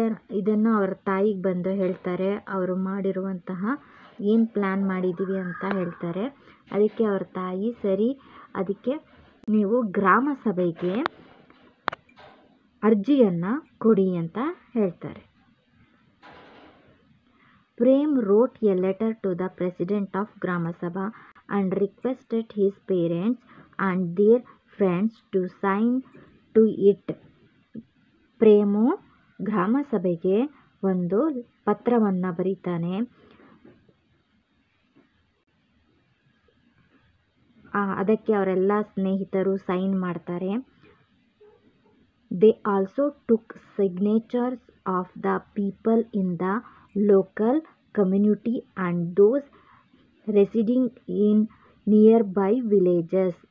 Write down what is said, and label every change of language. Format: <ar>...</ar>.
<kn>ಇದನ್ನು ಅವರ ತಾಯಿಗೆ ಬಂದು ಹೇಳ್ತಾರೆ. ಅವರು ಮಾಡಿರುವಂತಹ ಏನು ಪ್ಲ್ಯಾನ್ ಮಾಡಿದ್ದೀವಿ ಅಂತ ಹೇಳ್ತಾರೆ. ಅದಕ್ಕೆ ಅವ್ರ ತಾಯಿ, ಸರಿ, ಅದಕ್ಕೆ ನೀವು ಗ್ರಾಮ ಸಭೆಗೆ ಅರ್ಜಿಯನ್ನು ಕೊಡಿ ಅಂತ ಹೇಳ್ತಾರೆ.</kn> <en>Prem wrote a letter to the president of Grama Sabha and requested his parents and their friends to sign to it.</en> <kn>Frame ಗ್ರಾಮ ಸಭೆಗೆ ಒಂದು ಪತ್ರವನ್ನು ಬರೀತಾನೆ. ಅದಕ್ಕೆ ಅವರೆಲ್ಲ ಸ್ನೇಹಿತರು ಸೈನ್ ಮಾಡ್ತಾರೆ.</kn> <en>They also took signatures of the people in the local community and those residing in nearby villages.</en>